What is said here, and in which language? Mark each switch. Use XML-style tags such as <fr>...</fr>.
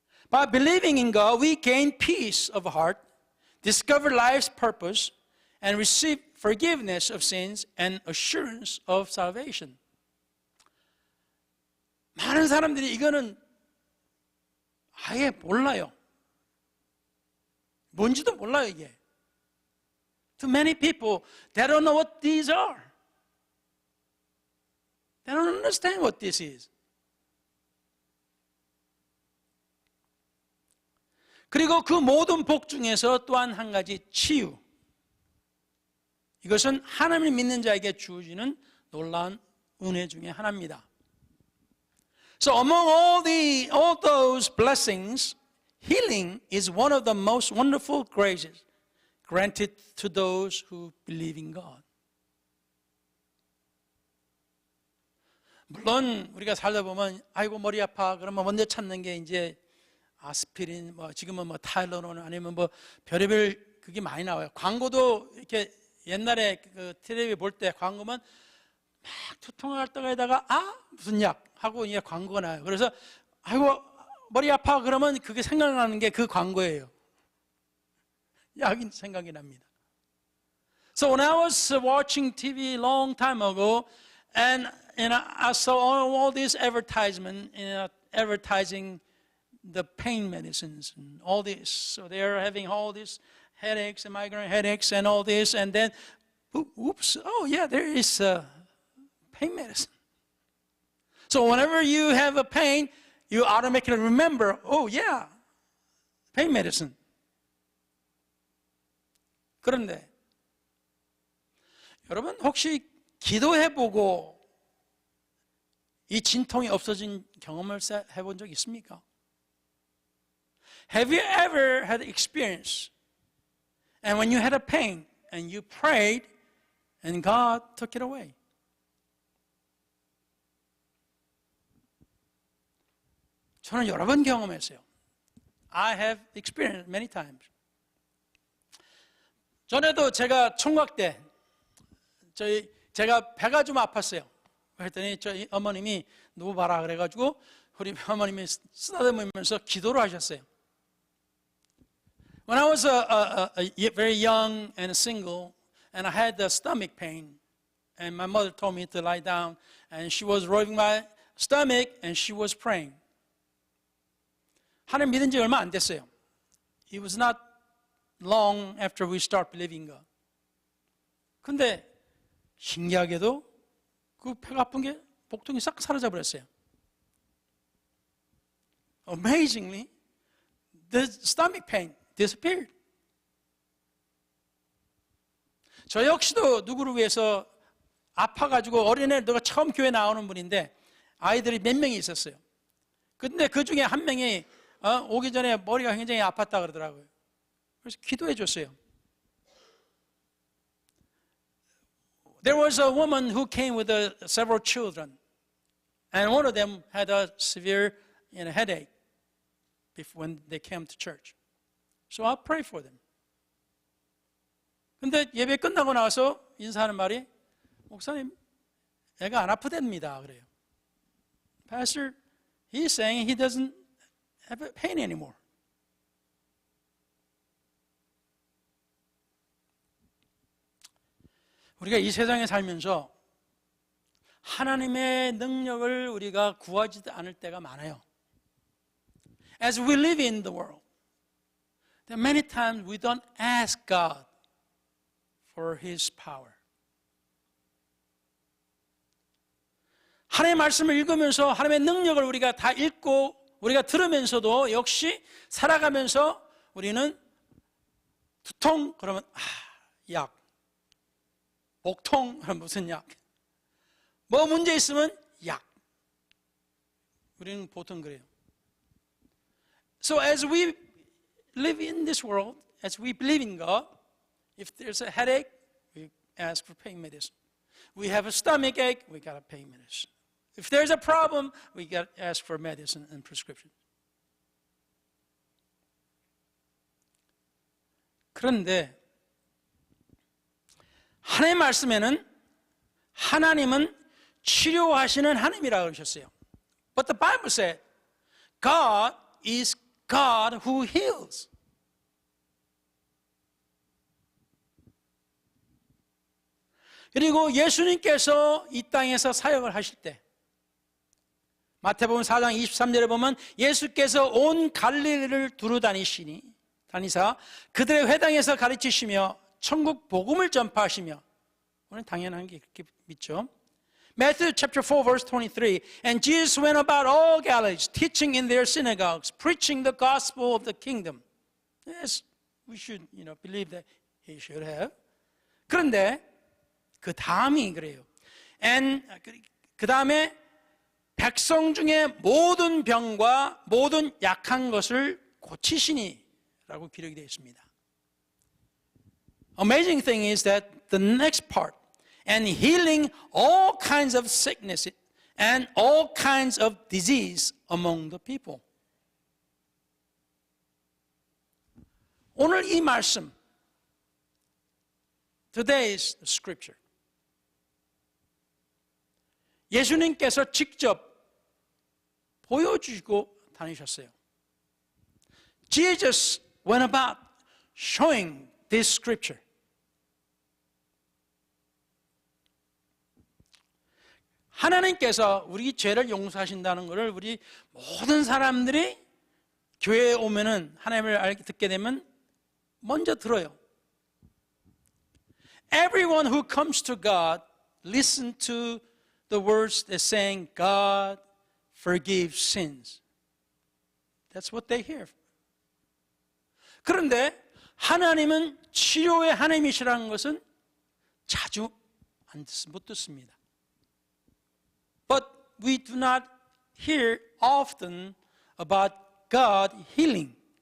<en>By believing in God, we gain peace of heart, discover life's purpose, and receive forgiveness of sins and assurance of salvation.</en> <ko>많은 사람들이 이거는 아예 몰라요. 뭔지도 몰라요, 이게.</ko> <en>To many people, they don't know what these are. They don't understand what this is.</en> <ko>그리고 그 모든 복 중에서 또한 한 가지 치유. 이것은 하나님을 믿는 자에게 주어지는 놀라운 은혜 중에 하나입니다.</ko> <en>So among all those blessings, healing is one of the most wonderful graces granted to those who believe in God.</en> <ko>물론 우리가 살다 보면 아이고 머리 아파 그러면 먼저 찾는 게 이제 아스피린, 지금은 타일러론 아니면 별의별 그게 많이 나와요. 광고도 이렇게 옛날에 그 텔레비 볼 때 광고면 막 두통을 앓다가에다가 무슨 약 하고 이제 광고가 나요. 그래서 아이고 머리 아파 그러면 그게 생각나는 게 그 광고예요. 약이 생각이 납니다.</ko> <en>So when I was watching TV long time ago, and I saw all this advertisement, advertising the pain medicines and all this. So they are having all these headaches and migraine headaches and all this, and then, oops, there is pain medicine. So whenever you have a pain, you automatically remember, pain medicine.</en> <ko>그런데 여러분 혹시 기도해보고 이 진통이 없어진 경험을 해본 적 있습니까?</ko> <en>Have you ever had experience And when you had a pain and you prayed and God took it away.</en> <ko>저는 여러 번 경험했어요.</ko> <en>I have experienced many times.</en> <ko>전에도 제가 총각 때 제가 배가 좀 아팠어요. 그랬더니 저희 어머님이 누워봐라 그래가지고 우리 어머님이 쓰다듬으면서 기도를 하셨어요.</ko> <en>When I was very young and single, and I had the stomach pain, and my mother told me to lie down, and she was rubbing my stomach, and she was praying.</en> <ko>하나님 믿은 지 얼마 안 됐어요.</ko> <en>It was not long after we start believing God.</en> <ko>근데 신기하게도 그 배가 아픈 게 복통이 싹 사라져 버렸어요.</ko> <en>Amazingly, the stomach pain disappeared.</en> <ko>저 역시도 누구를 위해서 아파가지고 어린애 너가 처음 교회 나오는 분인데 아이들이 몇 명이 있었어요. 근데 그 중에 한 명이 오기 전에 머리가 굉장히 아팠다 그러더라고요. 그래서 기도해 줬어요.</ko> <en>There was a woman who came with several children, and one of them had a severe headache when they came to church. So I'll pray for them.</en> <ko>근데 예배 끝나고 나서 인사하는 말이 목사님, 애가 안 아프답니다. 그래요.</ko> <en>Pastor, he's saying he doesn't have pain anymore.</en> <ko>우리가 이 세상에 살면서 하나님의 능력을 우리가 구하지도 않을 때가 많아요.</ko> <en>As we live in the world, there are many times we don't ask God for His power.</en> <ko>하나님의 말씀을 읽으면서 하나님의 능력을 우리가 다 읽고 우리가 들으면서도 역시 살아가면서 우리는 두통 그러면 약, 복통 그러면 무슨 약, 뭐 문제 있으면 약. 우리는 보통 그래요.</ko> <en>So as we live in this world, as we believe in God, if there's a headache, we ask for pain medicine. We have a stomach ache, we got to pain medicine. If there's a problem, we got to ask for medicine and prescription.</en> <ko>그런데 하나님의 말씀에는 하나님은 치료하시는 하나님이라고 그러셨어요.</ko> <en>But the Bible said, God is God who heals.</en> <ko>그리고 예수님께서 이 땅에서 사역을 하실 때 마태복음 4장 23절에 보면 예수께서 온 갈릴리를 두루 다니사 그들의 회당에서 가르치시며 천국 복음을 전파하시며, 우리는 당연한 게 그렇게 믿죠.</ko> <en>Matthew chapter 4 verse 23, and Jesus went about all Galilee, teaching in their synagogues, preaching the gospel of the kingdom. Yes, we should, believe that he should have.</en> <ko>그런데 그 다음이 그래요. And 그 다음에 백성 중에 모든 병과 모든 약한 것을 고치시니라고 기록이 되어 있습니다.</ko> <en>Amazing thing is that the next part, and healing all kinds of sickness and all kinds of disease among the people.</en> <ko>오늘 이 말씀,</ko> <en>today's scripture,</en> <ko>예수님께서 직접 보여주시고 다니셨어요.</ko> <en>Jesus went about showing this scripture.</en> <ko>하나님께서 우리 죄를 용서하신다는 것을 우리 모든 사람들이 교회에 오면은 하나님을 듣게 되면 먼저 들어요.</ko> <en>Everyone who comes to God listen to the words that saying God forgives sins. That's what they hear.</en> <ko>그런데 하나님은 치료의 하나님이시라는 것은 자주 못 듣습니다.</ko> <en>But we do not hear often about God healing.</en>